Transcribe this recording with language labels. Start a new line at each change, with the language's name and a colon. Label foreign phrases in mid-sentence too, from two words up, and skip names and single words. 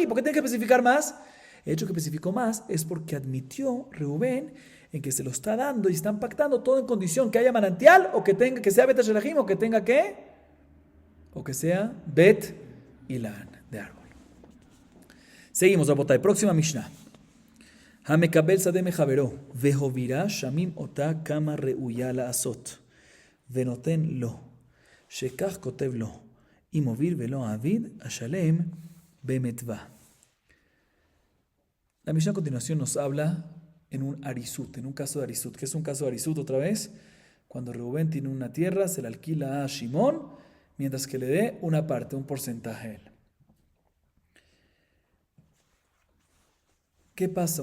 Spanish: ¿Por qué tiene que especificar más? El hecho que especificó más es porque admitió Reubén en que se lo está dando y están pactando todo en condición que haya manantial o que sea
Hebrew: בית השלחין
Spanish: o que tenga qué? O que sea
Hebrew: בית האילן
Spanish: de árbol. Seguimos, Rabotay. Próxima Mishnah.
Hebrew: המקבל שדה מחבירו והובירה שמין אותה כמה ראויה לעשות. ונותן לו, שכך כותב לו, אם הוביל ולא העביד, השלם במתווה.
Spanish: La Mishnah a continuación nos habla en un arisut, en un caso de arisut. ¿Qué es un caso de arisut otra vez? Cuando Reubén tiene una tierra, se la alquila a Shimón, mientras que le dé una parte, un porcentaje a él. ¿Qué pasa?